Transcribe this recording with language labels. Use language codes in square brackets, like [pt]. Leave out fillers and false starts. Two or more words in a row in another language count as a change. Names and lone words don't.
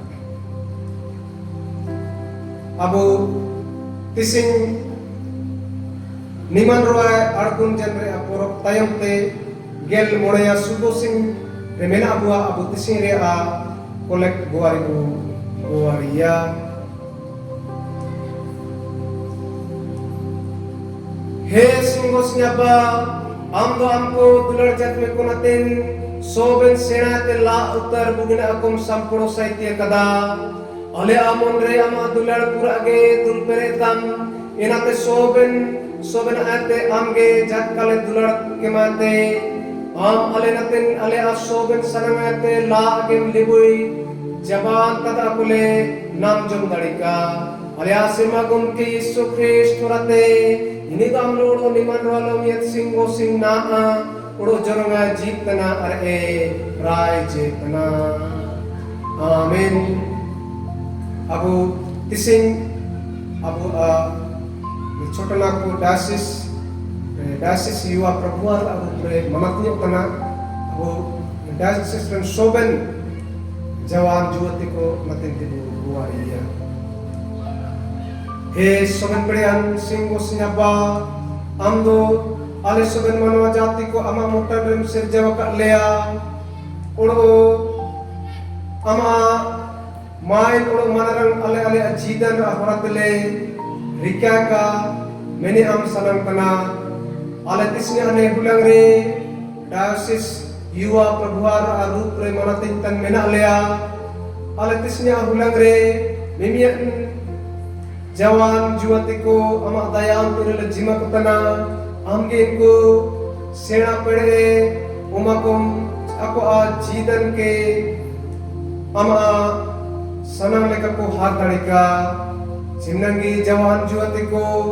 [unr] abu tising niman roy arkun jenre aporok tayam te gel moreya sudo sing remena abu tising re a kolek goaria he singosnya ba amdo amko dular jat me konatin soben senate la utar bugina akum sampuro saitya kada ale amon re ama dular purage dul peretam inate soben ate amge jat kale dular kemate am ale natin ale a soben sanangate la agem libui jaban tada kule nam jom darika ale asima gumki Yesus Kristus rate ini gamlo niman rolam yat singgo sing naa uro joronga jitna are rai jitna amin abu tising abu chotana ko dasis yuwa prabuar abu pre mamatnya utana abu dasis ren soben jawan juwati ko natin tibu buaya he soben pedian singgo sinyaba amdo ale soben manwa jati ko ama motar rem serjawa ka lea oro ama main oro manarang ale ajidan ahoratele rika ka meni am sanang kana ale tisnya ane hulang re dasis yuwa prabuar arup re manatin tan mena lea ale tisnya hulang re mimian jawan juwatiko ama dayam purele jima kutana amge ko sena pede umakom ako a jidan ke ama sanang leka ko hat darika simnangi jawan juwatiko